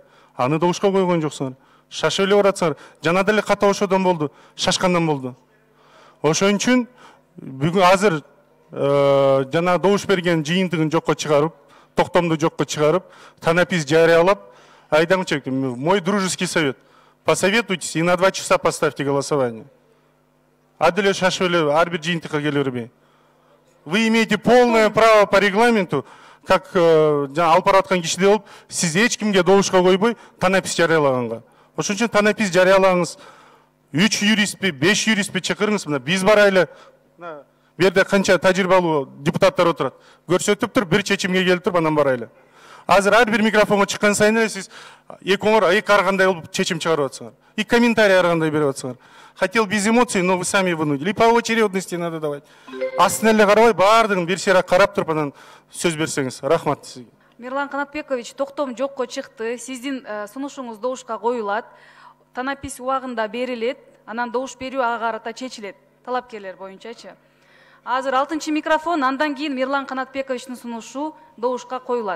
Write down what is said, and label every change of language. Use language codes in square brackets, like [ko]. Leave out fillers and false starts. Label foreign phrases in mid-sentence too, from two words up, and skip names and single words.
[ky] Аны добушка койгон жоксуңар. Шашып эле баратсыңар. Жана деле ката ошодон болду, шашкандан болду. Ошон үчүн бүгүн азыр жана добуш берген жыйынтыгын жокко чыгарып, токтомду жокко чыгарып, танапис жарыялап, Айдагам Чебеков, [ru] мой дружеский совет. Посоветуйтесь и на 2 часа поставьте голосование. [ky] Адиле шашып эле ар бир жыйынтыкка келе бербей. [ru] Вы имеете полное право по регламенту, как [ky] алып бараткан кишиде болуп, сиз эч кимге добушка койбой танапис жарыялаганга. Ошон үчүн танапис жарыялагаңыз. 3 юристпи, 5 юристпи чакырыңыз, мына биз барайлы. Бу жерде канча тажрыйбалуу депутаттар отурат. Көрсөтүп туруп, бир чечимге келип туруп, анан барайлы. Азыр ар бир микрофонго чыккан сайын эле сиз эки ар кандай болуп чечим чыгарып атсыңар. И комментарий ар кандай берип атсыңар. [ru] Хотел без эмоций, но вы сами вынудили. И по очередности надо давать. [ky] Астына эле карабай, баардыгын бир сыйра карап туруп, анан сөз берсеңиз. Рахмат сизге. Мирлан Канатбекович, токтом жокко чыкты. Сиздин сунушуңуз добушка коюлат. Танапис убагында берилет. Анан добуш берүү ага карата чечилет. Талапкерлер боюнчачы. Азыр 6-чы микрофон, андан кийин Мирлан Канатбековичтин сунушу добушка коюлат.